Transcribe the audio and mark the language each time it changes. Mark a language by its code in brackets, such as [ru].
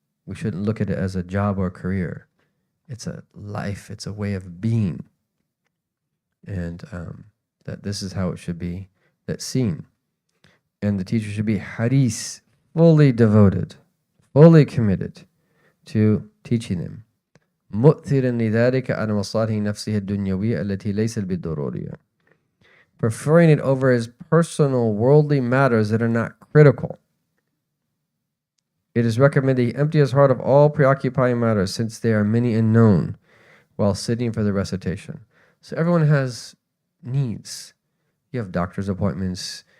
[en] We shouldn't look at it as a job or a career. It's a life. It's a way of being, and that this is how it should be that's seen. And the teacher should be haris, fully devoted, fully committed to teaching them. [ar] مؤثرا لذلك على مصالح نفسه الدنيوية التي ليست بالضرورية. [en] Preferring it over his personal worldly matters that are not critical. It is recommended he empty his heart of all preoccupying matters, since they are many and known, while sitting for the recitation. So everyone has needs. You have doctor's appointments.